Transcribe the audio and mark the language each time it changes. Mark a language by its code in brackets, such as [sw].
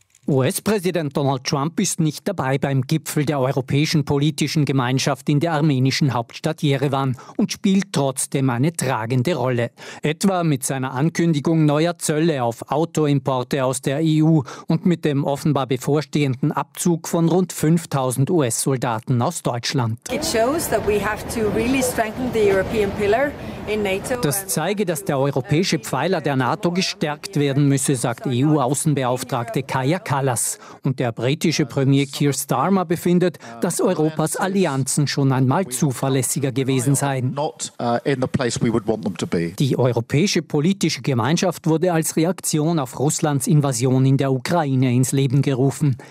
[de] US-Präsident Donald Trump ist nicht dabei beim Gipfel der Europäischen Politischen Gemeinschaft in der armenischen Hauptstadt Jerewan und spielt trotzdem eine tragende Rolle. Etwa mit seiner Ankündigung neuer Zölle auf Autoimporte aus der EU und mit dem offenbar bevorstehenden Abzug von rund 5.000 US-Soldaten aus Deutschland. [en] It shows that we have to really strengthen the European pillar. [de] Das zeige, dass der europäische Pfeiler der NATO gestärkt werden müsse, sagt EU-Außenbeauftragte Kaya Kallas. Und der britische Premier Keir Starmer befindet, dass Europas Allianzen schon einmal zuverlässiger gewesen seien. Die europäische politische Gemeinschaft wurde als Reaktion auf Russlands Invasion in der Ukraine ins Leben gerufen.